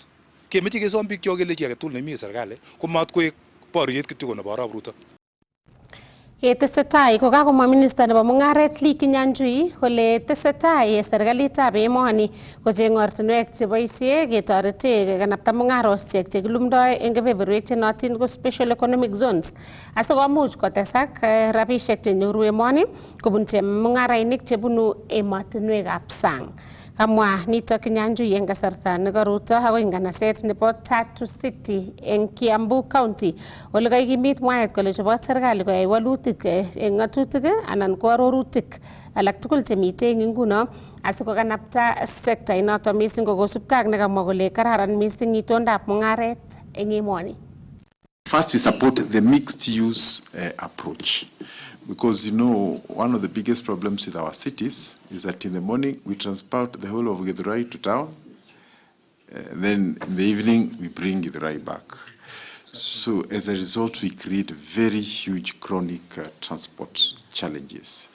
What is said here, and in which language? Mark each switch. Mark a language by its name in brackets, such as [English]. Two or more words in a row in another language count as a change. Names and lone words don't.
[Kalenjin] Kemeche kesom bikyok kelechi age tugul nemi serikali komat koek boriet kityo nebo arap Ruto. Ketesetai kokakomwa minista nebo mung'aret Lee Kinyanjui kole tesetai serikalitab emoni kocheng ortinwek cheboisie ketorete kekanapta mung'arosiek chekilumdoi eng kebeberwek chenotin ko [English] special economic zones [Kalenjin] asikomuch kotesak rabisiek chenyoru emoni kobun chemung'arainik chebunu emotinwekab sang. Kamwa nito Kinyanjui eng kasarta nekaruto akoi nganaset nebo Tatu City eng Kiambu County ole kaikimit mwaet kole chobot serikali koyai walutik eng ng'atutik anan ko arorutik alak tugul chemitei eng nguno asikokanapta sekta inoto mising ko kosubkei ak nekamwa kole kararan mising itondab mung'aret eng emoni. [English] First, we support the mixed use approach. Because, you know, one of the biggest problems with our cities is that in the morning we transport the whole of Githurai to town, then in the evening we bring Githurai back. So as a result, we create very huge chronic transport challenges.